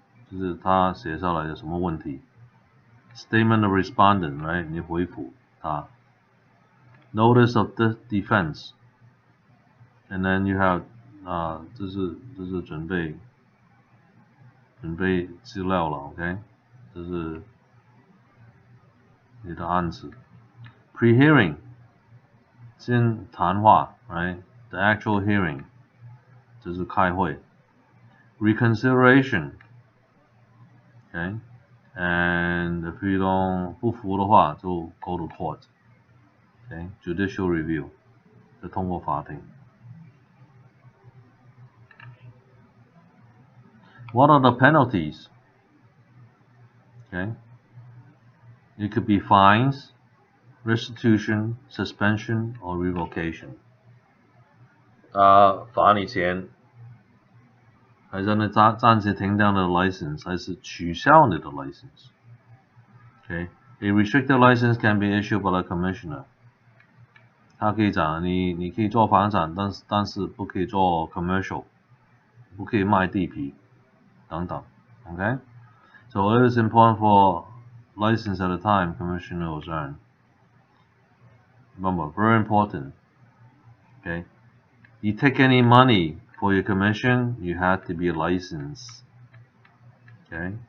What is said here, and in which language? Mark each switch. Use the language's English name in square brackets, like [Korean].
[Chinese] 就是他写下来有什么问题。 [English] Statement of respondent, right? [Chinese] 你回复他。 [English] Notice of the defense, and then you have [Chinese] 这是准备资料了 [English] ，OK？ [Chinese] 这是你的案子。 [English] Pre-hearing [Chinese] 先谈话 [English] ，right? The actual hearing [Chinese] 这是开会。 [English] Reconsideration, okay? And if you don't [Chinese] 不服的话，就 [English] go to court. Okay? [Chinese] Judicial review 就通过法庭。 [English] What are the penalties? Okay? It could be fines, restitution, suspension, or revocation. [Chinese] 罚你钱，还是你暂时停掉你的 license， 还是取消你的 license? [English] Okay? A restricted license can be issued by the commissioner. [Chinese] 他可以讲你可以做房产，但是不可以做 commercial， 不可以卖地皮等等。 [English] Okay? So it is important for license at a time commissioner was earned. Remember, very important. Okay? You take any money for your commission, you have to be licensed. Okay?